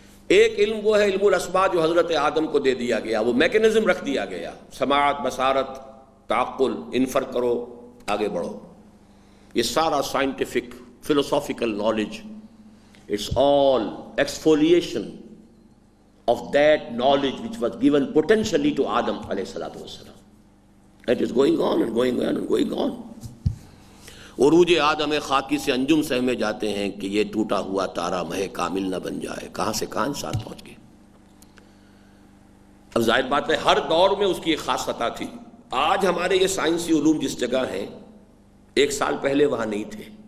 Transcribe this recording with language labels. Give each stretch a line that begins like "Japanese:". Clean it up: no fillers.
Urdu: ایک علم وہ ہے علم الاسماء جو حضرت آدم کو دے دیا گیا، وہ میکینزم رکھ دیا گیا، سماعت، بصارت، تعقل، انفر کرو، آگے بڑھو۔ یہ سارا scientific
English: philosophical knowledge, it's all exfoliation of that knowledge which was given potentially to Adam
Arabic: alayhi salatu wassalam.
English: It is going on and going on and going on.
Urdu: عروج آدم خاکی سے انجم سہمے جاتے ہیں کہ یہ ٹوٹا ہوا تارا مہ کامل نہ بن جائے، کہاں سے کہاں انسان پہنچ گئے۔ اب ظاہر بات ہے ہر دور میں اس کی ایک خاص سطح تھی۔ آج ہمارے یہ سائنسی علوم جس جگہ ہیں، ایک سال پہلے وہاں نہیں تھے۔